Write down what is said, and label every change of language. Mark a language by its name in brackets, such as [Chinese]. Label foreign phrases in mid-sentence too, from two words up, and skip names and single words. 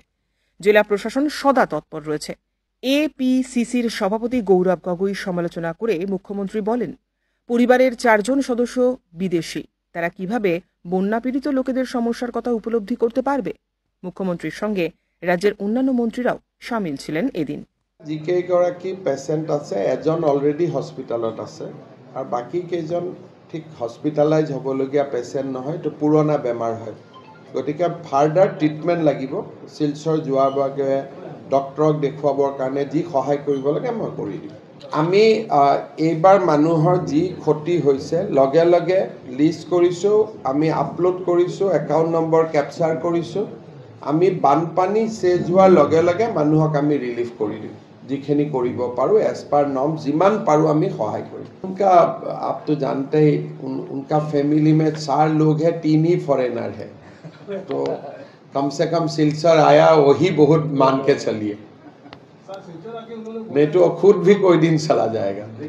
[Bangla] জেলা প্রশাসন সদা তৎপর রয়েছে। এপিসিসির সভাপতি গৌরব গগৈ সমালোচনা করে মুখ্যমন্ত্রী বলেন, পরিবারের 4 জন সদস্য বিদেশি, তারা কিভাবে বন্যা পীড়িত লোকেদের সমস্যার কথা উপলব্ধি করতে পারবে। মুখ্যমন্ত্রীর সঙ্গে রাজ্যের অন্যান্য মন্ত্রীরাও সামিল ছিলেন এদিন। [Assamese] যিকেইগৰাকী পেচেণ্ট আছে, এজন অলৰেডি হস্পিটেলত আছে আৰু বাকী কেইজন ঠিক হস্পিটেলাইজ হ'বলগীয়া পেচেণ্ট নহয়, এইটো পুৰণা বেমাৰ হয়। গতিকে [English] further treatment [Assamese] লাগিব। শিলচৰ যোৱাৰ বাবে ডক্টৰক দেখুৱাবৰ কাৰণে যি সহায় কৰিব লাগে মই কৰি দিম। আমি এইবাৰ মানুহৰ যি ক্ষতি হৈছে লগে লগে লিষ্ট কৰিছোঁ, আমি আপলোড কৰিছোঁ, [English] account number [Assamese] কেপচাৰ কৰিছোঁ। আমি বানপানী চেজ হোৱাৰ লগে লগে মানুহক আমি ৰিলিফ কৰি দিম। যিখিনি কৰিব পাৰো [English] as per norm [Assamese] যিমান পাৰো আমি সহায় কৰিম। [Hindi] उनका आप तो जानते ही उनका फैमिली में 4 लोग हैं, 3 ही फॉरेनर है, तो कम से कम सिलचर आया वही बहुत मान के चलिए, नहीं तो खुद भी कोई दिन चला जाएगा।